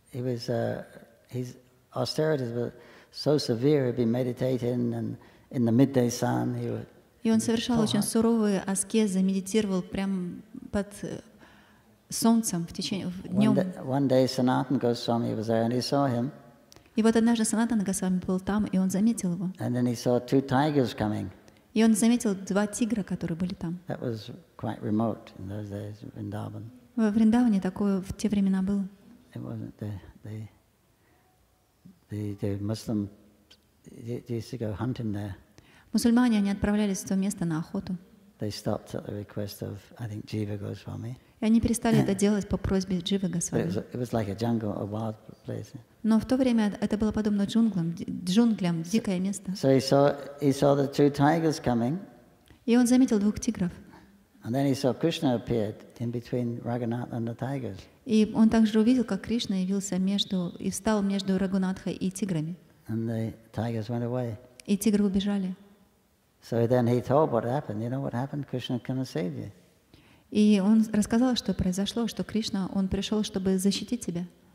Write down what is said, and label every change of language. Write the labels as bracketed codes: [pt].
[en] His austerities were so severe. He'd be meditating, and in the midday sun, he would. [ru] И он совершал очень суровые аскезы, медитировал прямо под солнцем в течение днем. [en] One day, Sanatana Goswami was there, and he saw him. [ru] И вот однажды Санатана Госвами был там, и он заметил его. [en] And then he saw two tigers coming. [ru] И он заметил два тигра, которые были там. [en] That was quite remote in those days, Vrindavan. [ru] В Вриндаване такое в те времена было. [en] It wasn't the Muslim used to go hunting there. [ru] Мусульмане, они отправлялись в то место на охоту. [en] They stopped at the request of, I think, Jiva Goswami. [ru] И они перестали это делать по просьбе Дживы Госвами. [en] It was like a jungle, a wild place. [ru] Но в то время это было подобно джунглям, дикое место. [en] So he saw the two tigers coming. [ru] И он заметил двух тигров. [en] And then he saw Krishna appeared in between Raghunath and the tigers. [ru] И он также увидел, как Кришна явился и встал между Рагунатхой и тиграми. [en] And the tigers went away. [ru] И тигры убежали. [en] So then he told what happened. You know what happened? Krishna came and saved you. [ru] И он рассказал, что произошло, что Кришна, он пришел, чтобы защитить тебя.